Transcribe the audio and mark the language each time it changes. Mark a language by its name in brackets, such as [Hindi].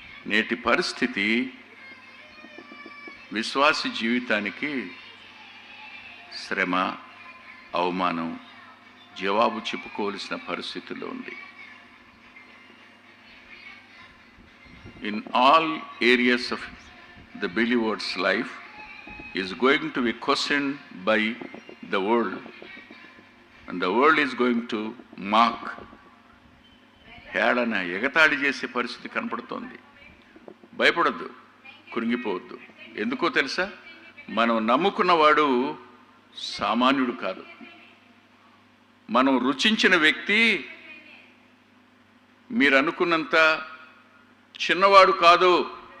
[Telugu] నేటి పరిస్థితి విశ్వాసి జీవితానికి శ్రమ, అవమానం, జవాబు చెప్పుకోవలసిన పరిస్థితుల్లో ఉంది. [English] In all areas of the believer's life is going to be questioned by the world, and the world is going to mock. [Telugu] హేళన, ఎగతాళి చేసే పరిస్థితి కనపడుతోంది. భయపడద్దు, కృంగిపోవద్దు. ఎందుకో తెలుసా? మనం నమ్ముకున్నవాడు సామాన్యుడు కాదు. మనం రుచించిన వ్యక్తి మీరు అనుకున్నంత చిన్నవాడు కాదు.